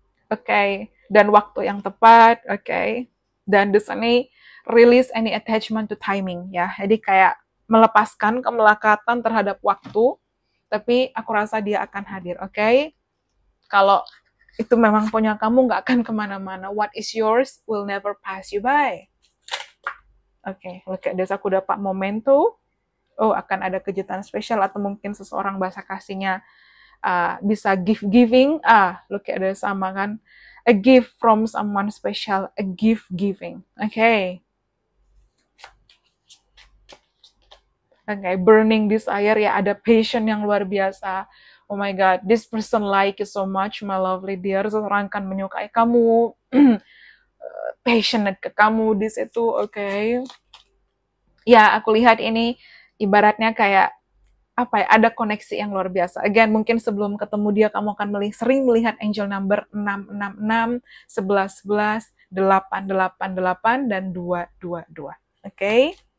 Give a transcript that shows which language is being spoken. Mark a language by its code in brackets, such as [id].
[id] Oke, dan waktu yang tepat. Oke. Dan di sini [en] release any attachment to timing [id] ya. Jadi kayak melepaskan kemelekatan terhadap waktu, tapi aku rasa dia akan hadir. Oke. Kalau itu memang punya kamu, nggak akan kemana-mana. [en] What is yours will never pass you by. [id] Oke, [en] look at this. [id] Aku dapat momentum. Oh, akan ada kejutan spesial, atau mungkin seseorang bahasa kasihnya bisa giving. [en] Look at this, [id] sama kan. [en] A gift from someone special, a gift giving. Okay. [id] Okay, [en] burning desire, [id] ya ada passion yang luar biasa. [en] Oh my God, this person like you so much, my lovely dear. [id] Seseorang akan menyukai kamu, passionate ke kamu di situ, okay. Ya, aku lihat ini ibaratnya kayak apa ya, ada koneksi yang luar biasa. Again, mungkin sebelum ketemu dia, kamu akan sering melihat angel number 666, 1111, 888, dan 222. Oke?